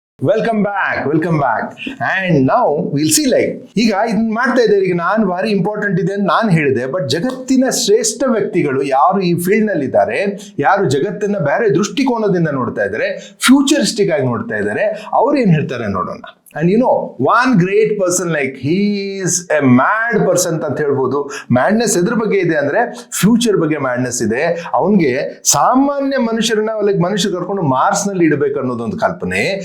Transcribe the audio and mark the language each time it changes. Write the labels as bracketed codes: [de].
[kn] Welcome back and ನಾವು will see like ಈಗ ಇದನ್ನ ಮಾಡ್ತಾ ಇದ್ದಾರೆ. ಈಗ ನಾನು ಭಾರಿ ಇಂಪಾರ್ಟೆಂಟ್ ಇದೆ ಅಂತ ನಾನು ಹೇಳಿದೆ, ಬಟ್ ಜಗತ್ತಿನ ಶ್ರೇಷ್ಠ ವ್ಯಕ್ತಿಗಳು ಯಾರು ಈ ಫೀಲ್ಡ್ ನಲ್ಲಿ ಇದ್ದಾರೆ, ಯಾರು ಜಗತ್ತನ್ನ ಬೇರೆ ದೃಷ್ಟಿಕೋನದಿಂದ ನೋಡ್ತಾ ಇದ್ದಾರೆ, ಫ್ಯೂಚರಿಸ್ಟಿಕ್ ಆಗಿ ನೋಡ್ತಾ ಇದ್ದಾರೆ, ಅವ್ರು ಏನ್ ಹೇಳ್ತಾರೆ ನೋಡೋಣ. [en] And one great person, like he is a mad person [kn] ಅಂತ ಹೇಳ್ಬೋದು. ಮ್ಯಾಡ್ನೆಸ್ ಎದ್ರ ಬಗ್ಗೆ ಇದೆ ಅಂದ್ರೆ ಫ್ಯೂಚರ್ ಬಗ್ಗೆ ಮ್ಯಾಡ್ನೆಸ್ ಇದೆ. ಅವನ್ಗೆ ಸಾಮಾನ್ಯ ಮನುಷ್ಯರನ್ನ ಮನುಷ್ಯ ಕರ್ಕೊಂಡು ಮಾರ್ಸ್ ನಲ್ಲಿ ಇಡಬೇಕು ಅನ್ನೋದೊಂದು ಕಲ್ಪನೆ.